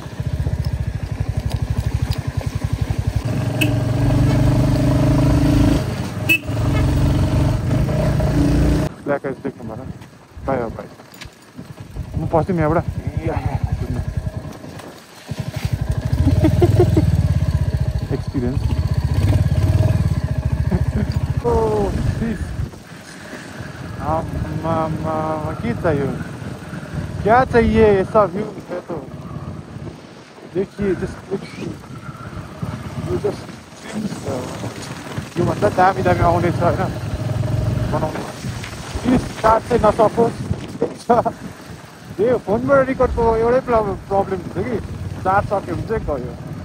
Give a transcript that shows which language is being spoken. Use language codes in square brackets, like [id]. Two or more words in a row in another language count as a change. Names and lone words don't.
[en] black ice [ne] देख्नु भएन। पायो पायो। म पस्थ्यौँ यहाँबाट। एक्सपिरियन्स। [hi] के चाहिए, क्या चाहिए ऐसा व्यू है तो देखिए। [ne] यो भन्दा दामी दामी आउनेछ होइन बनाउने। [en] please charge [ne] चाहिँ नसकोस्। यो फोनबाट रेकर्डको एउटै प्रब्लम हुन्छ कि चार्ज सक्यो भने चाहिँ गयो।